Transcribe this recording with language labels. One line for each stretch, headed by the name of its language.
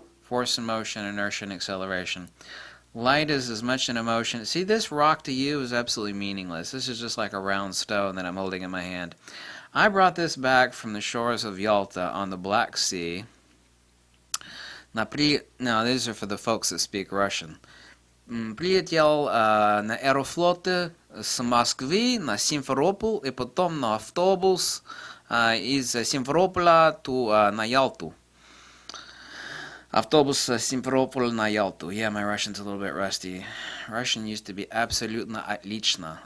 English: Force and motion, inertia and acceleration. Light is as much an emotion. See, this rock to you is absolutely meaningless. This is just like a round stone that I'm holding in my hand. I brought this back from the shores of Yalta on the Black Sea. Now, these are for the folks that speak Russian.
Russian: Прилетел на Аэрофлоте с Москвы на Симферополь и потом на автобус из Симферополя на Ялту. Автобус Симферополь на Ялту.
English: Yeah, my Russian's a little bit rusty. Russian used to be
Russian: абсолютно отлично.